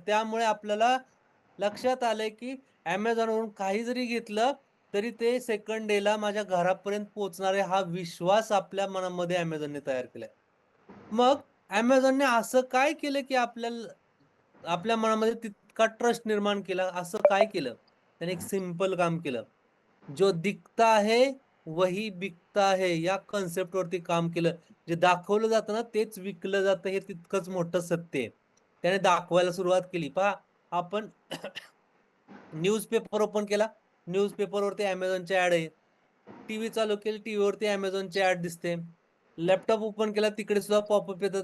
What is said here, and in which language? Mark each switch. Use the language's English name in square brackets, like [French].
[Marathi] त्यामुळे आपल्याला लक्षात आलंय, की Amazonवरून काही जरी घेतलं, तरी ते सेकंड डेला माझ्या घरापर्यंत पोहोचणार आहे, हा विश्वास आपल्या मनामध्ये Amazonने तयार केलाय. मग Amazonने असं काय केलं, की आपल्या मनामध्ये तितका ट्रस्ट निर्माण केला? असं काय केलं? त्याने एक सिंपल काम केलं. [Hindi] जो दिखता है वही बिकता है [Marathi] या कन्सेप्टवरती काम केलं. जे दाखवलं जातं ना तेच विकलं जातं, हे तितकंच मोठं सत्य आहे. त्याने दाखवायला सुरुवात केली. पहा, आपण न्यूजपेपर ओपन केला, न्यूजपेपरवरती Amazonची ॲड आहे. टीव्ही चालू केली, टीव्हीवरती Amazonची ॲड दिसते. लॅपटॉप ओपन केला, तिकडे सुद्धा पॉपअप येतात.